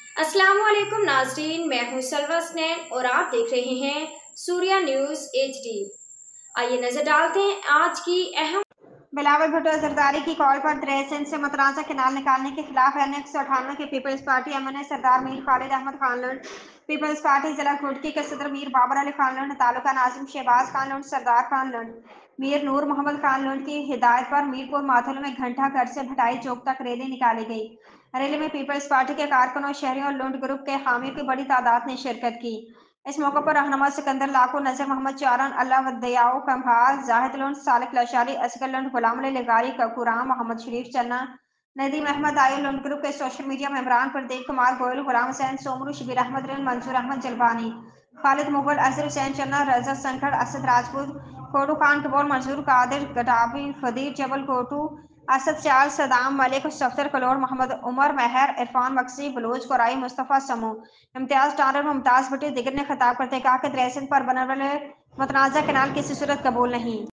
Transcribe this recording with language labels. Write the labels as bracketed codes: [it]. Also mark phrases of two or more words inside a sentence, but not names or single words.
[ur] السلام علیکم ناظرین، میں ہوں سلویٰ سنین اور آپ دیکھ رہے ہیں سوریا نیوز HD. آئیے نظر ڈالتے ہیں آج کی اہم. بلاول بھٹو زرداری کی کال پر ڈریسنگ سے متنازعہ کینال نکالنے کے خلاف این 198 کے پیپلز پارٹی ایم این اے سردار میر خالد احمد خان لنڈ، پیپلز پارٹی ضلع گھوٹکی کے صدر میر بابر علی خان لنڈ، تعلقہ ناظم شہباز خان لنڈ، سردار خان لنڈ، میر نور محمد خان لنڈ کی ہدایت پر میرپور ماتھل میں گھنٹہ گھر سے بھٹائی چوک تک ریلی نکالی گئی. ریلی میں پیپلز پارٹی کے کارکنوں، شہریوں اور لنڈ گروپ کے حامیوں کی بڑی تعداد نے شرکت کی. اس موقع پر رہنما سکندر لاکھو، نظر محمد چارن، اللہ ودایو کمبھال، زاہد لنڈ، سالک لاشاری، اصغر لنڈ، غلام علی لغاری، ککورام، محمد شریف چنا، ندیم احمد آیو لنڈ گروپ کے سوشل میڈیا ممبران پردیپ کمار گوئل, غلام حسین سومرو، شبیر احمد رن، منصور احمد جلبانی، خالد مغل، اظہر حسین چنا، رضا سنکٹ، اسد راجپوت، کوٹو خان کبول، منصور قادر گٹابی، فدیر جبل کوٹو، اسد چال، صدام ملک، سفتر کلور، محمد عمر مہر، عرفان مکسی، بلوچ کورائی، مصطفیٰ سمو, امتیاز ٹارر، ممتاز بھٹی دیگر نے خطاب کرتے کہا کہ ڈریسنگ پر بننے والے متنازعہ کینال کسی صورت قبول نہیں.